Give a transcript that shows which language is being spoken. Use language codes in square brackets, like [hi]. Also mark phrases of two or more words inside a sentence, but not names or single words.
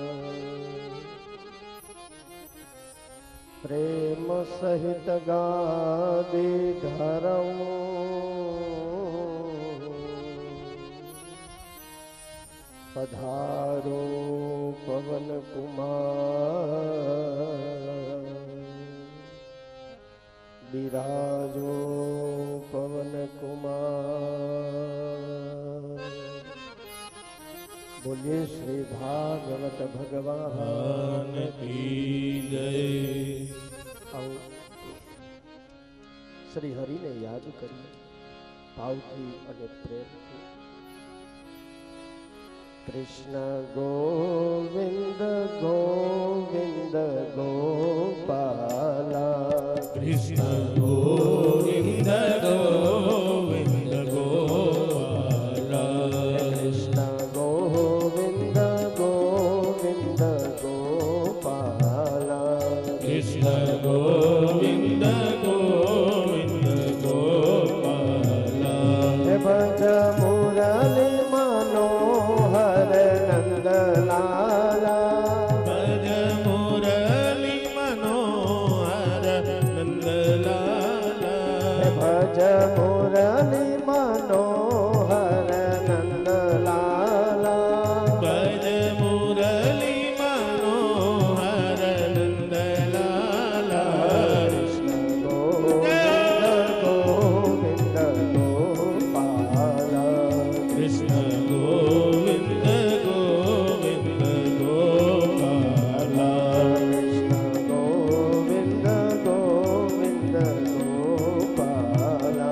[hi] प्रेम सहित गादी धरऊं, पधारो पवन कुमार, विराजो पवन कुमार। बोलिए श्री भागवत भगवान की जय। आओ श्री हरि ने याद करिए [gu] ભાવથી અને પ્રેમથી। [hi] कृष्ण गोविंद गोविंद गोपाला, कृष्ण गोविंद गोविंद गोपाला, कृष्ण गोविंद गोविंद गोपाला, कृष्ण गोविंद गोविंद गोपाला। हे भज मुरली मनोहर नंद लाला, भज मुरली मनोहर नंद लाला, भज मुरली मनोहर नंद लाला, भज मुरली मनोहर नंद लाला। कृष्ण गोविंद गोपाला, कृष्ण गोविंद गोविंद गोपाला, कृष्ण गोविंद गोविंद गोपाला,